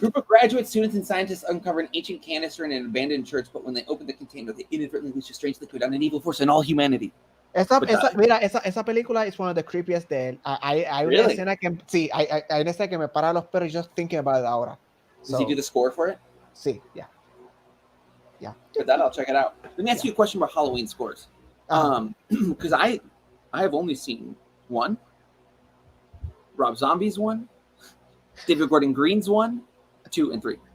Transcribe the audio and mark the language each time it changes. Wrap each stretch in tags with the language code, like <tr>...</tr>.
<en>group of graduate students and scientists uncover an ancient canister in an abandoned church, but when they open the container, they inadvertently unleash a strange liquid on an evil force in all humanity.</en> <es>Esa película es</es> <en>one of the creepiest</en> <es>de él. Hay una escena que sí, hay una escena que me para los pelos</es> <en>just thinking about it</en> <es>ahora.</es> <en>Does he do the score for it?</en> <es>Sí, yeah.</es> <en>For that, I'll check it out. Let me ask you a question about Halloween scores. Because I have only seen one, Rob Zombie's one, David Gordon Green's one, 2, and 3.</en>